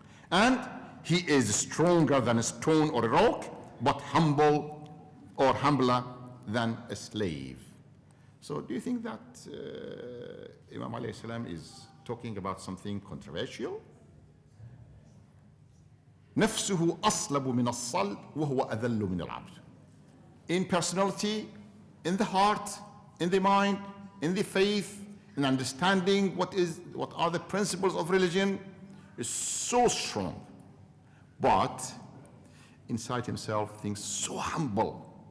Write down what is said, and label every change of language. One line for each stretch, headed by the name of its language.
English: And he is stronger than a stone or a rock, but humble or humbler than a slave. So do you think that Imam alayhi salam is talking about something controversial?
Arabic: نفسه أصلب من الصلب وهو أذل من العبد.
English: In personality, in the heart, in the mind, in the faith, in understanding what are the principles of religion, is so strong. But inside himself, things so humble.